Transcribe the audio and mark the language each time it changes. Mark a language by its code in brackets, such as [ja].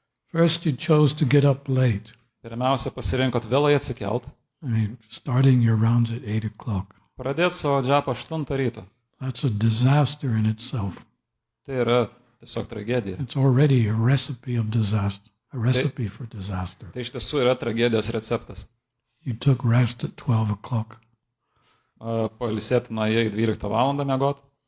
[en] First, you chose to get up late. [lt] Pirmiausia, pasirinkot vėlai atsikelt, [en] I mean, starting your rounds at 8 o'clock. [lt] pradėt savo džapą 8 ryto. [en] That's a disaster in itself. [lt] Tai yra tiesiog tragedija. [en] It's already a recipe of disaster, a recipe for disaster. [lt] Tai iš tiesų yra tragedijos receptas. [en] You took rest at 12 o'clock, [lt] Pailsėti nuėjai 12 valandą miegot,